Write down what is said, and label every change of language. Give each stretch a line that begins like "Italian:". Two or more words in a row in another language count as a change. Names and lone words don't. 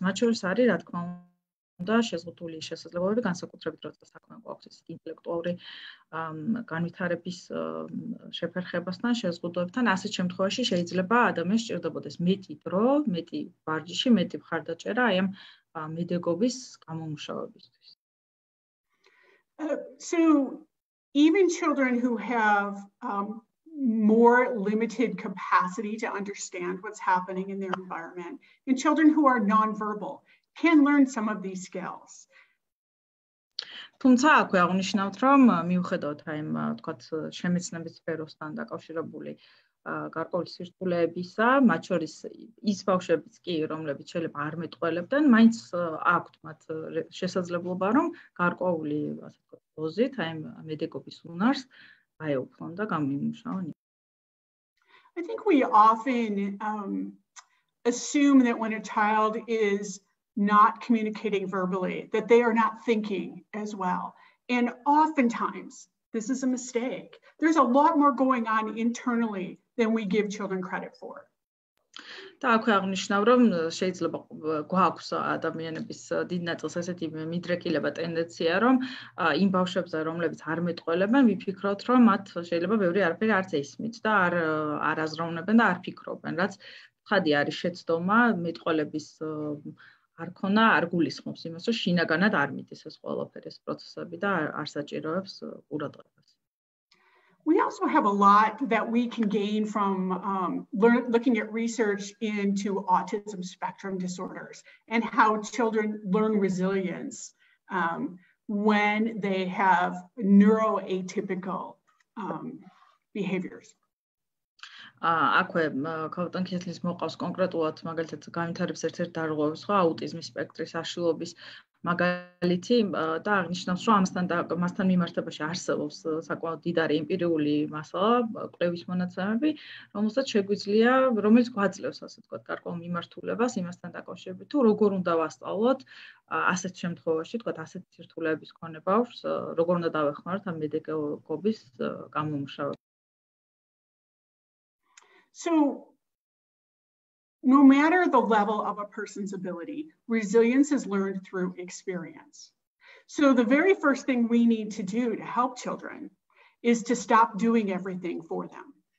Georgian: მათ შორის არის, რა თქმა უნდა, შეზღუდული შესაძლებლობები, განსაკუთრებით როცა საქმე გვაქვს ინტელექტუალური განვითარების შეფერხებასთან, შეზღუდვებთან, ასეთ შემთხვევაში შეიძლება ადამიანს სჭირდებოდეს მეტი დრო, მეტი ვარჯიში, მეტი მხარდაჭერა აი ამ მედეგობის გამომუშავებისთვის.
English: So even children who have more limited capacity to understand what's happening in their environment, and children who are nonverbal can learn some of these skills.
Georgian: თუმცა აქვე აღნიშნავთ, რომ მიუხედავად აი ამ თქვათ შემეცნების სფეროსთან დაკავშირებული გარკვეული სირთულეებისა, მათ შორის ის ბავშვებიც კი, რომლებიც შეიძლება არ მეტყველებდნენ, მაინც აქვთ მათ შესაძლებლობა, რომ გარკვეული ასე ვთქვათ დოზით აი ამ მედეგობის უნარს აეუფლონ და გამოიმუშაონ.
English: I think we often assume that when a child is not communicating verbally, that they are not thinking as well. And oftentimes, this is a mistake. There's a lot more going on internally than we give children credit for.
Georgian: და აქვე აღნიშნავ, რომ შეიძლება გვაქვს ადამიანების დიდ ნაწილს ესეთი მიდრეკილება ტენდენცია, რომ იმ ბავშვებზე, რომლებიც არ მეტყველებენ, ვიფიქროთ, რომ მათ შეიძლება ბევრი არაფერი არც ისმით და არ აზროვნებენ და არ ფიქრობენ, რაც ხადი არის შეცდომა მეტყველების არ ქონა, არ გულისხმობს იმას, რომ შინაგანად არ მიდის ეს ყველაფერი, ეს პროცესები და არ საჭიროებს ყურადღებას.
English: We also have a lot that we can gain from looking at research into autism spectrum disorders and how children learn resilience when they have neuroatypical behaviors.
Georgian: აქვე ქალბატონ ქეთლის მოყავს კონკრეტულად მაგალითად განვითარების ერთ-ერთი დარღვევების ხო აუტიზმის სპექტრის აშლილობის მაგალითი და აღნიშნავს რომ ამასთან მიმართებაში არსებობს საკმაოდ დიდარი ემპირიული მასალა კვლევის მონაცემები რომელსაც შეგვიძლია რომელიც გვაძლევს ასე ვთქვათ გარკვეულ მიმართულებას იმასთან დაკავშირებით თუ როგორ უნდა ვასწავლოთ ასეთ შემთხვევაში ვთქვათ ასეთ სირთულეების მქონე ბავშვს როგორ უნდა დავეხმაროთ ამ მედეგობის გამომუშავებას.
English: So, no matter the level of a person's ability, resilience is learned through experience. So the very first thing we need to do to help children is to stop doing everything for them.